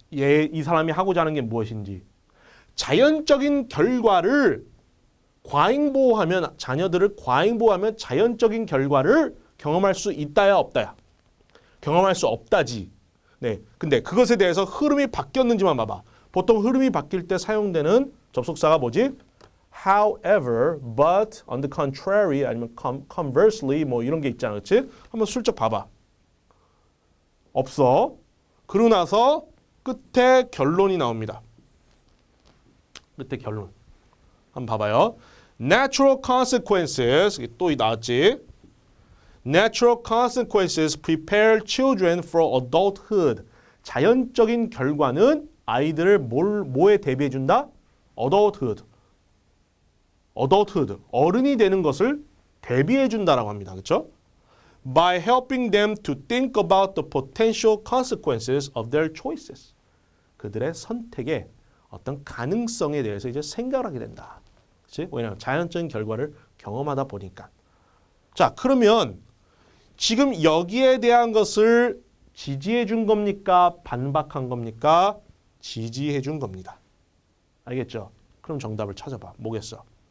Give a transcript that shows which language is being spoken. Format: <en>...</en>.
<ko>이 사람이 하고자 하는 게 무엇인지. 자연적인 결과를 과잉보호하면 자녀들을 과잉보호하면 자연적인 결과를 경험할 수 있다야 없다야. 경험할 수 없다지. 네. 근데 그것에 대해서 흐름이 바뀌었는지만 봐봐. 보통 흐름이 바뀔 때 사용되는 접속사가 뭐지?</ko> <en>However, but, on the contrary,</en> <ko>아니면</ko> <en>conversely</en> <ko>뭐 이런 게 있잖아. 그렇지? 한번 슬쩍 봐봐. 없어. 그러고 나서 끝에 결론이 나옵니다. 끝에 결론. 한번 봐봐요.</ko> <en>Natural consequences,</en> <ko>또 나왔지.</ko> <en>Natural consequences prepare children for adulthood.</en> <ko>자연적인 결과는 아이들을 뭐에 대비해준다?</ko> <en>adulthood.</en> <ko>어른이 되는 것을 대비해준다라고 합니다. 그렇죠?</ko> <en>By helping them to think about the potential consequences of their choices.</en> <ko>그들의 선택의 어떤 가능성에 대해서 이제 생각을 하게 된다. 그렇지? 왜냐하면 자연적인 결과를 경험하다 보니까. 자, 그러면 지금 여기에 대한 것을 지지해 준 겁니까? 반박한 겁니까? 지지해 준 겁니다. 알겠죠? 그럼 정답을 찾아봐. 뭐겠어?</ko>